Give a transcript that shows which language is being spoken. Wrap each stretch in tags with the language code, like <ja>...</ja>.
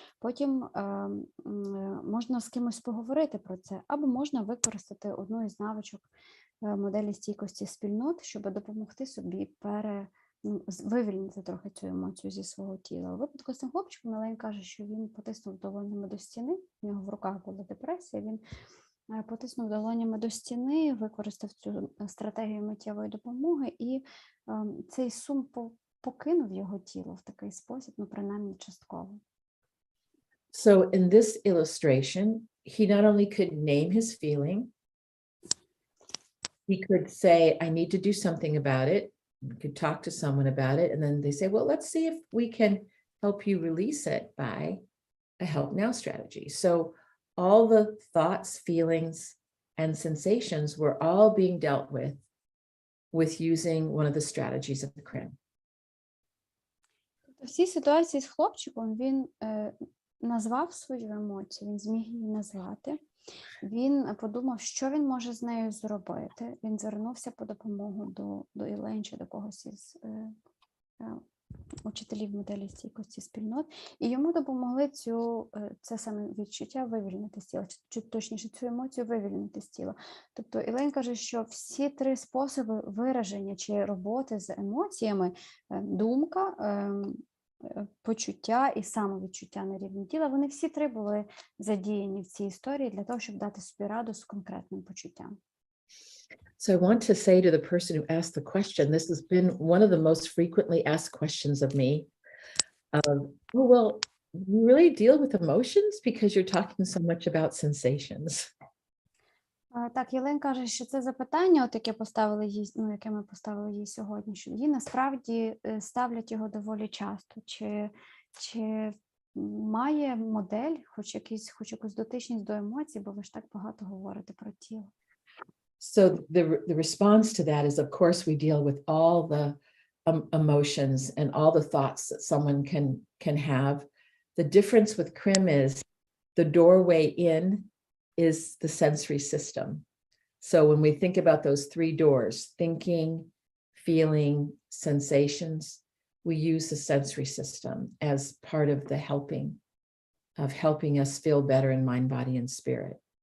<uk>Потім можна з кимось поговорити про це, або можна використати одну із навичок моделі стійкості спільнот, щоб допомогти собі вивільнити трохи цю емоцію зі свого тіла. У випадку з цим хлопчиком Елейн каже, що він потиснув долонями до стіни, в нього в руках була депресія, він потиснув долонями до стіни, використав цю стратегію миттєвої допомоги, і цей сум покинув його тіло в такий спосіб, принаймні частково.</uk> <en>So in this illustration, he not only could name his feeling, he could say, I need to do something about it. We could talk to someone about it. And then they say, well, let's see if we can help you release it by a help now strategy. So all the thoughts, feelings, and sensations were all being dealt with using one of the strategies of the CRIM.</en> <uk>В цій ситуації з хлопчиком він назвав свою емоцію, він зміг її назвати. Він подумав, що він може з нею зробити. Він звернувся по допомогу до Елейн чи до когось із учителів моделі стійкості спільнот, і йому допомогли це самовідчуття вивільнити з тіла, чи точніше цю емоцію вивільнити з тіла. Тобто Елейн каже, що всі три способи вираження чи роботи з емоціями – думка, почуття і самовідчуття на рівні тіла, вони всі три були задіяні в цій історії для того, щоб дати собі раду з конкретним почуттям.</uk> <en>So I want to say to the person who asked the question, this has been one of the most frequently asked questions of me. Oh, well, you really deal with emotions because you're talking so much about sensations.</en> <uk>Так, Елейн каже, що це запитання, яке ми поставили їй сьогодні, що їй насправді ставлять його доволі часто. Чи має модель хоч якусь дотичність до емоцій, бо ви ж так багато говорите про тіло?</uk> <en>So the response to that is, of course, we deal with all the emotions and all the thoughts that someone can have. The difference with CRIM is the doorway in is the sensory system. So when we think about those three doors, thinking, feeling, sensations, we use the sensory system as part of the helping us feel better in mind, body, and spirit.</en>